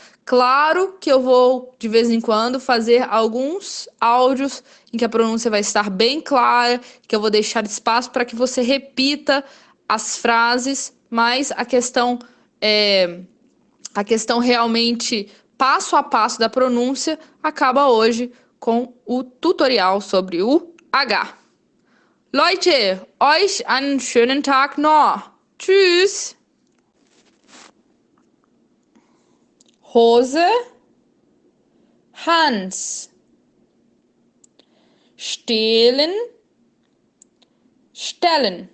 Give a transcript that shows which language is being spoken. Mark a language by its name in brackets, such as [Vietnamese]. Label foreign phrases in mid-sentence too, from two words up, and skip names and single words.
[Portuguese] Claro que eu vou, de vez em quando, fazer alguns áudios em que a pronúncia vai estar bem clara, que eu vou deixar espaço para que você repita as frases, mas a questão realmente passo a passo da pronúncia acaba hoje com o tutorial sobre o H. [German] Leute, euch einen schönen Tag noch. Tschüss. Hose, Hans. Stehlen, stellen.